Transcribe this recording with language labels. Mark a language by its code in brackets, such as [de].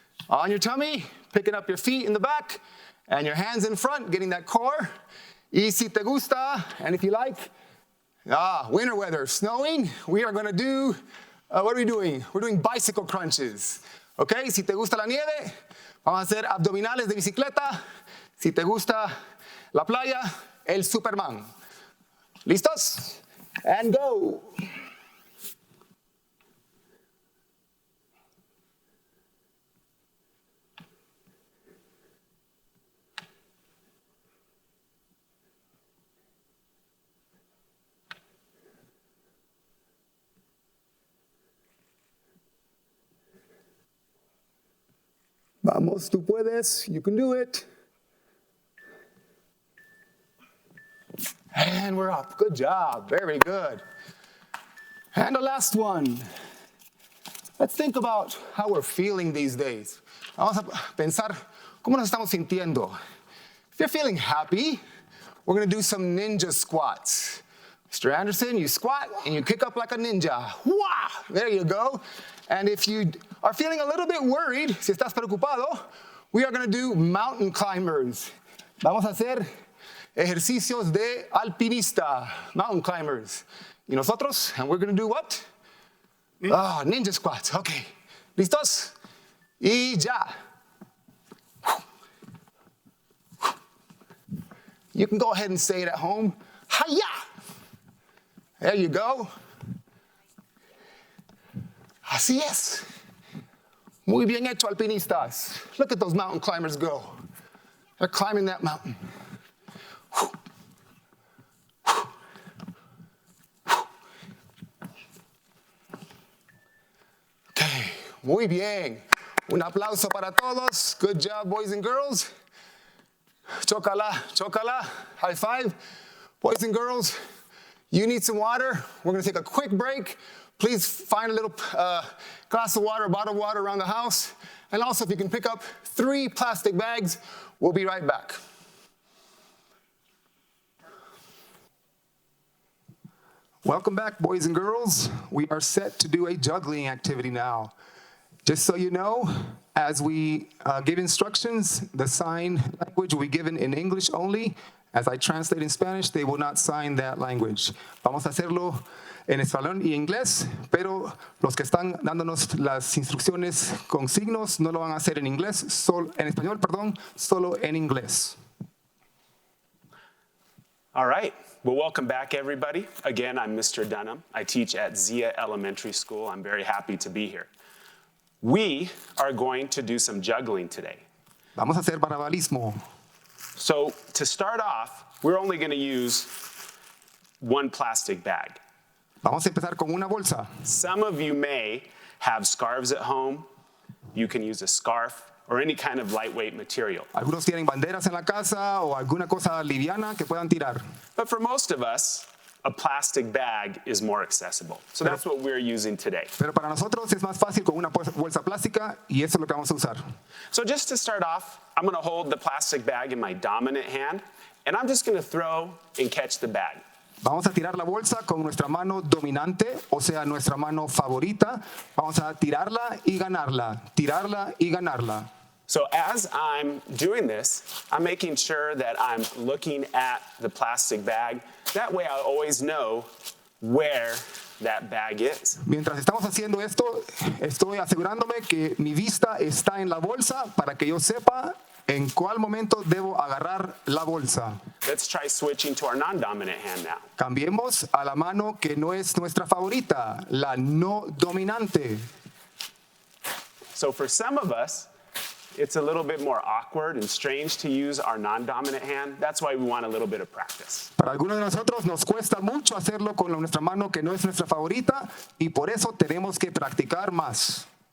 [en] On your tummy, picking up your feet in the back, and your hands in front, getting that core. [es] Y si te gusta, [en] and if you like, winter weather, snowing, we are going to do, what are we doing? We're doing bicycle crunches. Okay, [es] si te gusta la nieve, Vamos a hacer abdominales de bicicleta. Si te gusta la playa, el Superman. ¿Listos? [en] And go. [es] Vamos, tú puedes. [en] You can do it. And we're up. Good job. Very good. And the last one. Let's think about how we're feeling these days. [es] Vamos a pensar cómo nos estamos sintiendo. [en] If you're feeling happy, we're going to do some ninja squats. Mr. Anderson, you squat and you kick up like a ninja. Wah! There you go. And if you are feeling a little bit worried, [es] si estás preocupado, [en] we are going to do mountain climbers. [es] Vamos a hacer ejercicios de alpinista, [en] mountain climbers. [es] Y nosotros, [en] and we're going to do what? Ninja squats. Okay. [es] ¿Listos? Y ya. [en] You can go ahead and say it at home. Hi-ya! There you go. [es] Así es. Muy bien hecho, alpinistas. [en] Look at those mountain climbers go. They're climbing that mountain. [es] Okay, muy bien. Un aplauso para todos. [en] Good job, boys and girls. [es] Chócala, chócala. [en] High five. Boys and girls, you need some water. We're going to take a quick break. Please find a little glass of water, bottle of water around the house. And also, if you can pick up 3 plastic bags, we'll be right back. Welcome back, boys and girls. We are set to do a juggling activity now. Just so you know, as we give instructions, the sign language will be given in English only. As I translate in Spanish, they will not sign that language. [es] Vamos a hacerlo en español y inglés, pero los que están dándonos las instrucciones con signos no lo van a hacer en inglés, en español, perdón, solo en inglés. [en] All right. Well, welcome back, everybody. Again, I'm Mr. Dunham. I teach at Zia Elementary School. I'm very happy to be here. We are going to do some juggling today. [es] Vamos a hacer barabalismo. [en] So to start off, we're only going to use 1 plastic bag. [es] Vamos a empezar con una bolsa. [en] Some of you may have scarves at home. You can use a scarf or any kind of lightweight material. [es] Algunos tienen banderas en la casa o alguna cosa liviana que puedan tirar. [en] But for most of us, a plastic bag is more accessible. So that's what we're using today. [es] Pero para nosotros es más fácil con una bolsa plástica y eso es lo que vamos a usar. [en] So just to start off, I'm going to hold the plastic bag in my dominant hand, and I'm just going to throw and catch the bag. [es] Vamos a tirar la bolsa con nuestra mano dominante, o sea, nuestra mano favorita. Vamos a tirarla y ganarla, tirarla y ganarla. [en] So as I'm doing this, I'm making sure that I'm looking at the plastic bag. That way I always know where that bag is. [es] Mientras estamos haciendo esto, estoy asegurándome que mi vista está en la bolsa para que yo sepa en cuál momento debo agarrar la bolsa. [en] Let's try switching to our non-dominant hand now. [es] Cambiemos a la mano que no es nuestra favorita, la no dominante. [en] So for some of us, it's a little bit more awkward and strange to use our non-dominant hand. That's why we want a little bit of practice. [es] Para algunos de nosotros nos cuesta mucho hacerlo con nuestra mano que no es nuestra favorita y por eso tenemos que practicar más.